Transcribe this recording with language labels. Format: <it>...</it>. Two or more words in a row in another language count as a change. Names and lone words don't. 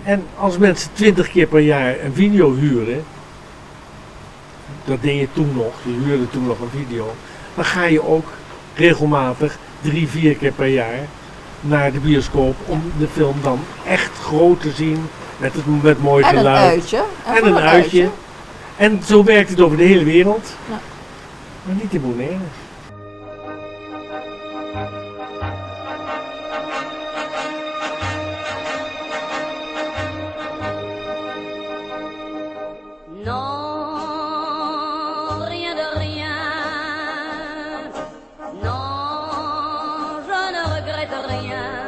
<nl>En als mensen 20 keer per jaar een video huren, dat deed je toen nog, je huurde toen nog een video, dan ga je ook regelmatig 3-4 keer per jaar naar de bioscoop om de film dan echt groot te zien Met mooi En een geluid. uitje. En voor een uitje. En zo werkt het over de hele wereld. Ja. Maar niet in Bonaire.</nl> <fr>Non, rien de rien. Non, je ne regrette rien.</fr>